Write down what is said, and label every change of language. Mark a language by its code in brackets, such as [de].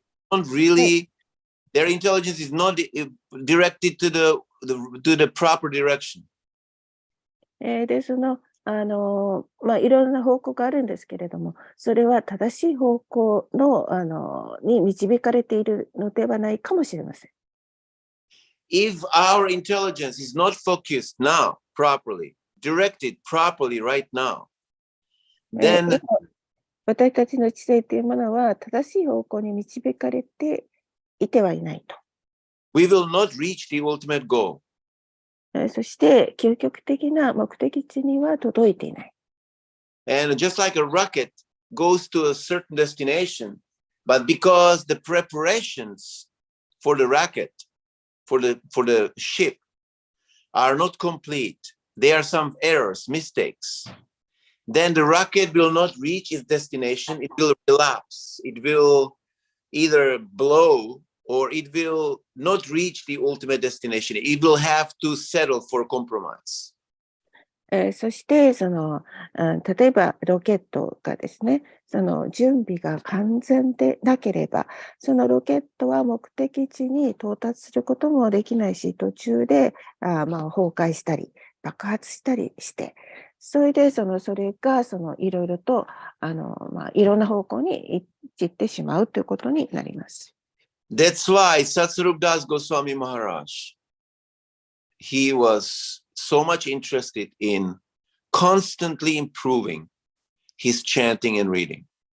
[en] Don't really, their intelligence is not directed to the proper direction. [ja] で、そのいろんな方向があるんですけれども、それは正しい方向のに導かれているのではないかもしれません。 [en] If our intelligence is not focused now properly, directed properly right now, then [ja] 私たちの知性というものは正しい方向に導かれていてはいないと。 [en] we will not reach the ultimate goal. [ja] そして究極的な目的地には届いていない。 [en] And just like a rocket goes to a certain destination, but because the preparations for the rocket, for the ship are not complete, there are some errors, mistakes, then the rocket will not reach its destination. It will relapse. It will either blow or it will not reach the ultimate destination. It will have to settle for compromise. [ja] そして例えばロケットがですね、その準備が完全でなければ、そのロケットは目的地に到達することもできないし、途中で崩壊したり爆発したりして、それでそれがいろいろといろんな方向に行ってしまうということになります。 [en] That's why Satsvarup Das Goswami Maharaj, he was so much interested in constantly improving his chanting and reading.